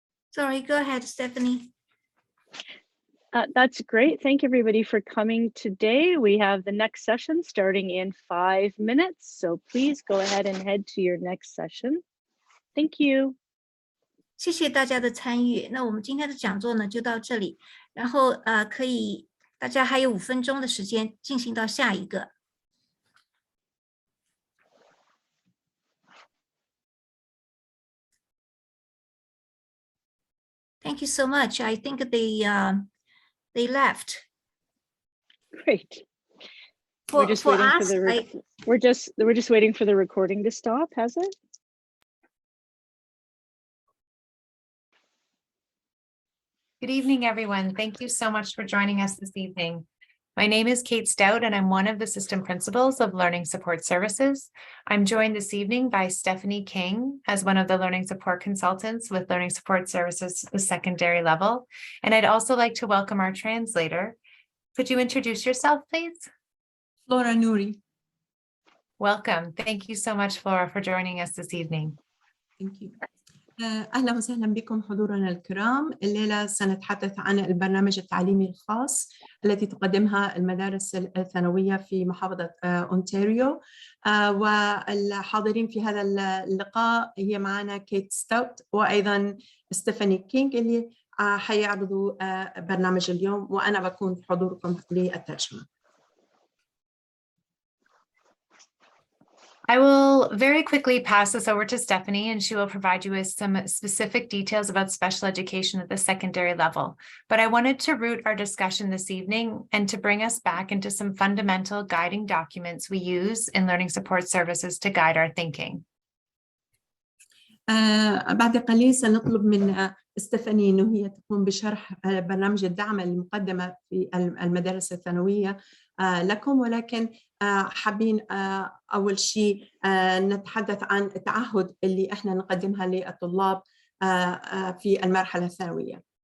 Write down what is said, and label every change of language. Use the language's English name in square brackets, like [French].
[English] Sorry, go ahead, Stephanie. That's great. Thank everybody for coming today. We have the next session starting in 5 minutes. So please go ahead and head to your next session. Thank you. [Chinese] 谢谢大家的参与。那我们今天的讲座呢就到这里，然后可以大家还有5分钟的时间进行到下一个。 [English] Thank you so much. I think they left. Great. For We're just waiting for us, the we're just waiting for the recording to stop, has it? Good evening, everyone. Thank you so much for joining us this evening. My name is Kate Stout, and I'm one of the system principals of Learning Support Services. I'm joined this evening by Stephanie King as one of the learning support consultants with Learning Support Services, the secondary level. And I'd also like to welcome our translator. Could you introduce yourself, please? Flora Nouri. Welcome. Thank you so much, Flora, for joining us this evening. Thank you. [Arabic] أهلا وسهلا بكم حضورنا الكرام. الليلة سنتحدث عن البرنامج التعليمي الخاص التي تقدمها المدارس الثانوية في محافظة أونتاريو. والحاضرين في هذا اللقاء هي معنا كيت ستاوت وأيضا ستيفاني كينج اللي حيعرضوا برنامج اليوم، وأنا بكون في حضوركم للترجمة. [English] I will very quickly pass this over to Stephanie, and she will provide you with some specific details about special education at the secondary level. But I wanted to root our discussion this evening and to bring us back into some fundamental guiding documents we use in learning support services to guide our thinking. [Arabic] بعد قليل سنطلب من ستيفاني إنه هي تقوم بشرح برنامج الدعم المقدمة في المدارس الثانوية لكم، ولكن حابين أول شيء نتحدث عن التعهد اللي إحنا نقدمها للطلاب في المرحلة الثانوية.